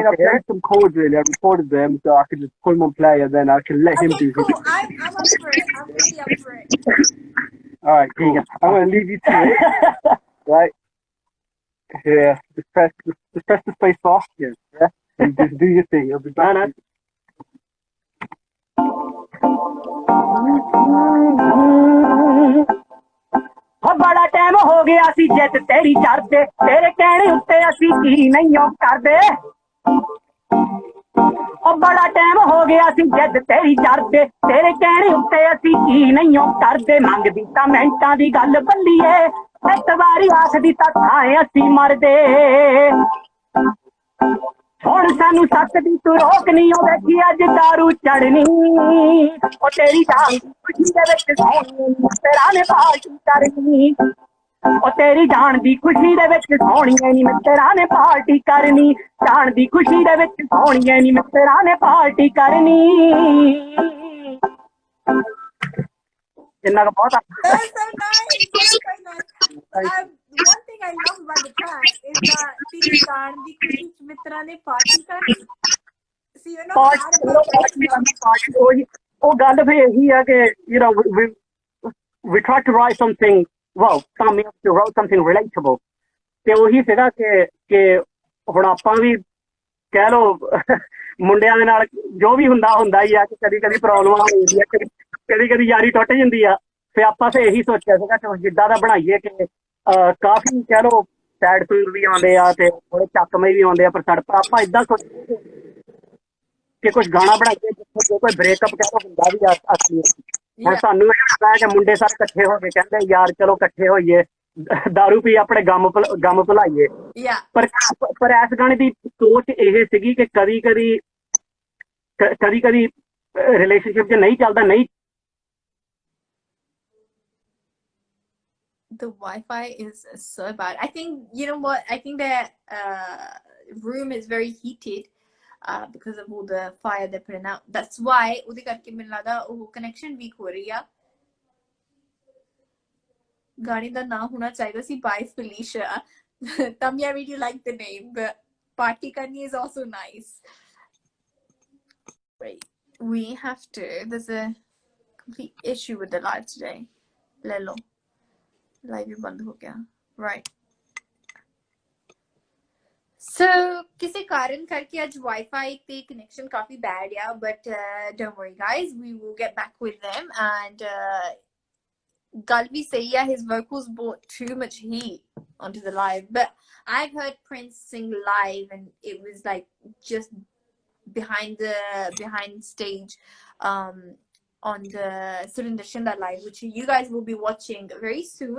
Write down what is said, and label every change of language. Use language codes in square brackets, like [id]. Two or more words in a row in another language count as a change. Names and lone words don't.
[en] I've played some chords really. I recorded them so I could just put them on play and then I can let him do it. Cool. I'm up for it. I'm really up for it. Alright, cool. I'm going to leave you to it. Right. Yeah. Just press the space bar. Yeah. And just do your thing. I'll be back. [pa] ਬੜਾ ਟਾਈਮ ਹੋ ਗਿਆ ਸੀ ਜਿਤ ਤੇਰੀ ਚੜ੍ਹਦੇ ਤੇਰੇ ਕਹਿਣੇ ਉੱਤੇ ਅਸੀਂ ਕੀ ਨਹੀਂ ਕਰਦੇ ਬੜਾ ਟਾਈਮ ਹੋ ਗਿਆ ਸੀ ਜਿਤ ਤੇਰੀ ਚੜ੍ਹਦੇ ਤੇਰੇ ਕਹਿਣੇ ਉੱਤੇ ਅਸੀਂ ਕੀ ਨਹੀਂ ਕਰਦੇ ਮੰਗਦੀ ਤਾਂ ਮਿੰਟਾਂ ਦੀ ਗੱਲ ਬੱਲੀਏ ਇੱਕ ਵਾਰੀ ਆਖਦੀ ਤਾਂ ਥਾਏਂ ਅਸੀਂ ਮਰਦੇ ਹੁਣ ਸਾਨੂੰ ਸੱਤ ਦੀ ਤੂੰ ਰੋਕ ਨਹੀਂ ਉਹ ਵੇਖੀ ਅੱਜ ਦਾਰੂ ਚੜਨੀ ਉਹ ਤੇਰੀ ਜਾਨ ਦੀ ਖੁਸ਼ੀ ਦੇ ਵਿੱਚ ਸੋਹਣੀ ਤੇਰਾ ਨੇ ਪਾਰਟੀ ਕਰਨੀ ਉਹ ਤੇਰੀ ਜਾਨ ਦੀ ਖੁਸ਼ੀ ਦੇ ਵਿੱਚ ਸੋਹਣੀ ਨਹੀਂ ਮੈਂ ਤੇਰਾ ਨੇ ਪਾਰਟੀ ਕਰਨੀ ਜਾਨ ਦੀ ਖੁਸ਼ੀ ਦੇ ਵਿੱਚ ਸੋਹਣੀ ਨਹੀਂ ਮੈਂ ਤੇਰਾ ਨੇ ਪਾਰਟੀ ਕਰਨੀ ਇੰਨਾ ਕੁ ਬਹੁਤ [en] That's so nice. That's so nice. One thing I love about the track is that [pa] ਤੇਰੀ ਜਾਨ ਦੀ ਖੁਸ਼ੀ ਚ ਮਿੱਤਰਾਂ ਨੇ ਪਾਰਟੀ ਕਰਨੀ. [en] So you're not party. [pa] ਉਹ ਗੱਲ ਫਿਰ ਇਹੀ ਆ ਕਿ [en] we tried to write something Tommy wrote something relatable [pa] ਤੇ ਉਹੀ ਸੀਗਾ ਕਿ ਹੁਣ ਆਪਾਂ ਵੀ ਕਹਿ ਲੋ ਮੁੰਡਿਆਂ ਦੇ ਨਾਲ ਜੋ ਵੀ ਹੁੰਦਾ ਹੀ ਆ ਕਿ ਕਦੀ ਪ੍ਰੋਬਲਮਾਂ ਹੁੰਦੀਆਂ ਕਦੀ ਯਾਰੀ ਟੁੱਟ ਜਾਂਦੀ ਆ ਫਿਰ ਆਪਾਂ ਤੇ ਇਹੀ ਸੋਚਿਆ ਸੀਗਾ ਕਿ ਜਿੱਦਾਂ ਦਾ ਬਣਾਈਏ ਕਿ ਕਾਫੀ ਕਹਿ ਲੋ ਸੈਡ ਸੌਂਗ ਵੀ ਆਉਂਦੇ ਆ ਤੇ ਥੋੜੇ ਚੱਕਵੇਂ ਵੀ ਆਉਂਦੇ ਆ ਪਰ ਆਪਾਂ ਏਦਾਂ ਸੋਚਦੇ ਕਿ ਕੁਝ ਗਾਣਾ ਬਣਾਈਏ ਜਿੱਥੇ ਕੋਈ ਬ੍ਰੇਕਅਪ ਕਹਿ ਲੋ ਹੁੰਦਾ ਵੀ ਅਸਲੀ ਹੁਣ ਸਾਨੂੰ ਇਹ ਕਿ ਮੁੰਡੇ ਸਾਰੇ ਇਕੱਠੇ ਹੋ ਕੇ ਕਹਿੰਦੇ ਯਾਰ ਚਲੋ ਇਕੱਠੇ ਹੋਈਏ ਦਾਰੂ ਪੀ ਆਪਣੇ ਗਮ ਭੁਲਾਈਏ ਪਰ ਇਸ ਗਾਣੇ ਦੀ ਸੋਚ ਇਹ ਸੀਗੀ ਕਿ ਕਦੀ ਰਿਲੇਸ਼ਨਸ਼ਿਪ 'ਚ ਨਹੀਂ ਚੱਲਦਾ ਨਹੀਂ [en] The Wi-Fi is so bad. I think, you know what? I think the room is very heated because of all the fire they're putting out. That's why [pa] ਉਹਦੇ ਕਰਕੇ ਮੈਨੂੰ ਲੱਗਦਾ ਉਹ [en] connection weak [pa] ਹੋ ਰਹੀ ਆ. ਗਾਣੇ ਦਾ ਨਾਮ ਹੋਣਾ ਚਾਹੀਦਾ ਸੀ By Felicia. [en] Tammy, I really like the name, but Party Karni is also nice. Wait, there's a complete issue with the live today. [hi] Lelo. Live बंद हो गया. [en] Right. So [hi] किसी कारण करके आज Wi-Fi पे connection काफी bad या [en] but don't worry guys, we will get back with them and [pa] ਗੱਲ ਵੀ ਸਹੀ ਹੈ [en] his vocals brought too much heat onto the live but I've heard Prince sing live and it was like just behind stage on the Surinder Shinda live, which you guys will be watching very soon.